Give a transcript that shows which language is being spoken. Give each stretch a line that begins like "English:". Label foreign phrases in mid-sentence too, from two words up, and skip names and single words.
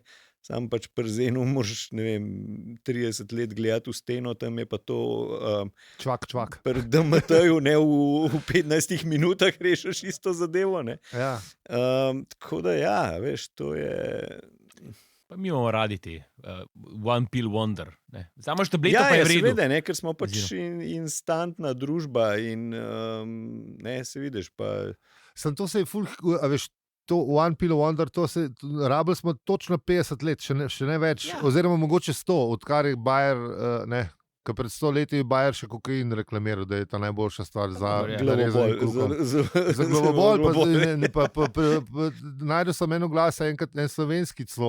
Slovenian: Sam pač pri zenu moraš, ne vem, 30 let gledati v steno, tam je pa to... Čvak. Pri DMT-ju, ne, v 15 minutah rešiš isto zadevo, ne. Ja. Tako da ja, veš, to je... Pa mi imamo radi ti,
English: one pill wonder.
Slovenian: Zdaj imaš tableto, pa je v redu. Seveda, ne, ker smo pač instantna družba in ne, se vidiš pa... Sem to se je ful, a veš, to
English: one pill wonder,
Slovenian: to se, rabili smo točno 50 let, še ne več, oziroma mogoče 100, odkar je Bayer, ne, ker pred 100 leti je Bayer še kokain reklamiral, da je ta najboljša stvar za glavobol. Najdel sem eno glas, enkrat en slovenski celo.